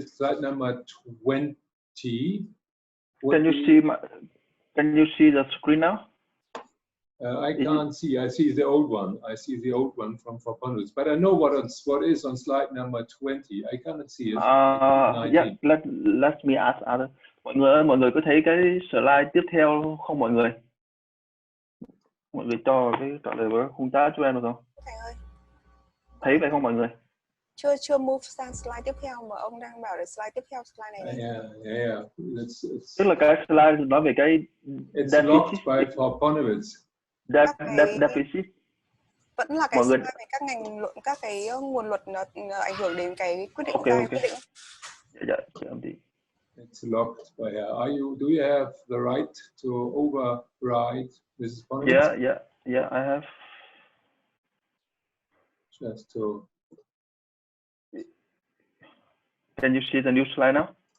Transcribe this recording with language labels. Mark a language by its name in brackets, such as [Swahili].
[English] Slide number 20. Can you see the screen now? I can't see. I see the old one. I see the old one from Faponus, but I know what is on slide number 20. I cannot see it. Yeah. Let me ask other. [Vietnamese] Mọi người có thấy cái slide tiếp theo không mọi người? Mọi người cho cái trả lời với khung chat cho em được không? Thầy ơi. Thấy vậy không mọi người? Chưa move sang slide tiếp theo mà ông đang bảo là slide tiếp theo, slide này. [English] Yeah. [Vietnamese] Tức là cái slide nói về cái [English] it's locked by Faponus. Deficit. [Vietnamese] Vẫn là cái slide về các ngành luận, các cái nguồn luật ảnh hưởng đến cái quyết định [English] Okay. [Vietnamese] quyết định. [English] Yeah. It's locked by her. Do you have the right to override Mrs. Bonowitz? Yeah, I have. Just to. Can you see the new slide now?